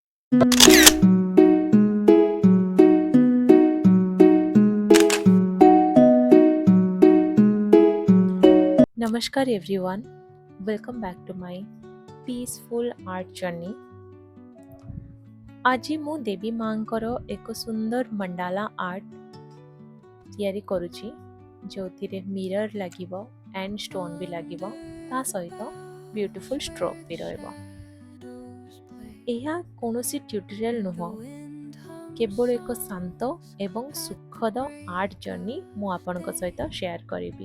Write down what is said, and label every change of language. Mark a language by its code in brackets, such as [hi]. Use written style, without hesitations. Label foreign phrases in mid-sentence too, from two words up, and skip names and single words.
[en] Namaskar everyone, welcome back to my peaceful art journey. [or] ଆଜି ମୁଁ ଦେବୀ ମାଙ୍କର ଏକ ସୁନ୍ଦର [en] mandala art [or] ତିଆରି କରୁଛି ଯେଉଁଥିରେ ମିରର ଲାଗିବ [en] and stone [or] ବି ଲାଗିବ ତା ସହିତ [en] beautiful stroke [or] ବି ରହିବ। ଏହା କୌଣସି ଟ୍ୟୁଟୋରିଆଲ ନୁହଁ, କେବଳ ଏକ ଶାନ୍ତ ଏବଂ ସୁଖଦ [en] art journey [or] ମୁଁ ଆପଣଙ୍କ ସହିତ ସେୟାର କରିବି।